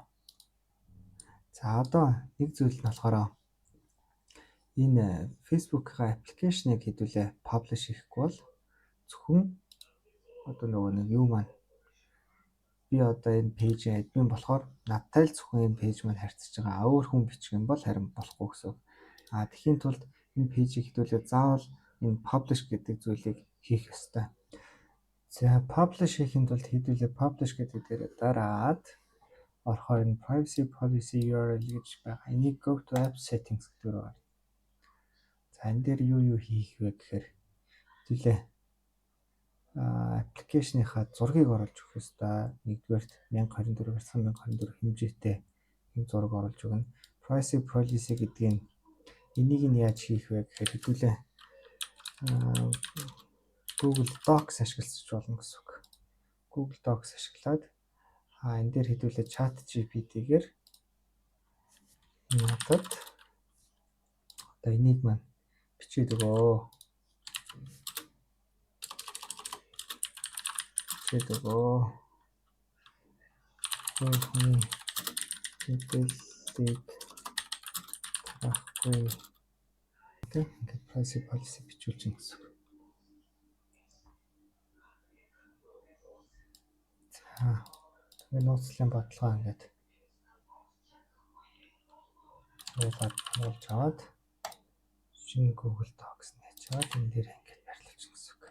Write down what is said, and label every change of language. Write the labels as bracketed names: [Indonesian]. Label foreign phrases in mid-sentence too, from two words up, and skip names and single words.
[Mongolian] За одоо нэг зүйл нь болохоор энэ Facebook-ийн аппликейшнийг хэдүүлээ паблиш хийхгүй бол зөвхөн одоо нөгөө нэг юу маань би одоо энэ пэйжийн админ болохоор надтай л зөвхөн энэ пэйж маань харьцаж байгаа. Өөр хүн бичих юм бол харин болохгүй гэсэн. Тэхийн тулд энэ пэйжийг хэдүүлээ заавал энэ publish гэдэг зүйлийг хийх ёстой. За publish хийхин тулд хэдүүлээ publish гэдэг дээр дараад орохоор энэ [English] privacy policy URL [Mongolian] гэж байгаа. Энийг [English] go to app settings [Mongolian] гэдэг рүү. За энэ дээр юу хийх вэ гэхээр хэдүүлээ аппликейшныхаа зургийг оруулж өгөх ёстой. Нэгдүгээрт 1024/1024 хэмжээтэй энэ зураг оруулж өгнө. [English] Privacy policy [Mongolian] гэдгийг энийг нь яаж хийх вэ гэхээр хэдүүлээ Google Docs ашиглаж болно гэсэн үг. Google Docs ашиглаад энэ дээр хэдүүлээ ChatGPT-гээр надад одоо энийг маань бичээд өгөө. Хөөе. Мэдээллийг таахгүй. Ингээд [English] privacy policy [Mongolian] бичүүлж юм гэсэн. За тэгээ нууцлалын бодлого ингээд явуулж аваад шинэ Google Docs нээчээд энэ дээр ингээд байрлуулж гэсэн үг.